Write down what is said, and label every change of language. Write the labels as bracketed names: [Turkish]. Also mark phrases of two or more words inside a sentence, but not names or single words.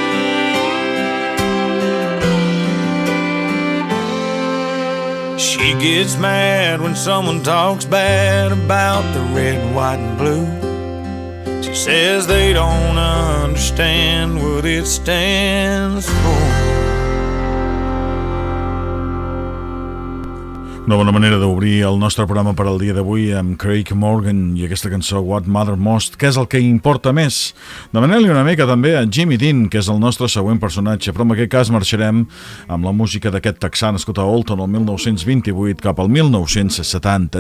[English] She gets mad when someone talks bad about the red, white, and blue. She says they don't understand what it stands for. [Catalan] Una bona manera d'obrir el nostre programa per al dia d'avui amb Craig Morgan i aquesta cançó What Matters Most, què és el que importa més. Demanem-li una mica també a Jimmy Dean, que és el nostre següent personatge, però en aquest cas marxarem amb la música d'aquest texà nascut a Olton el 1928 cap al 1970.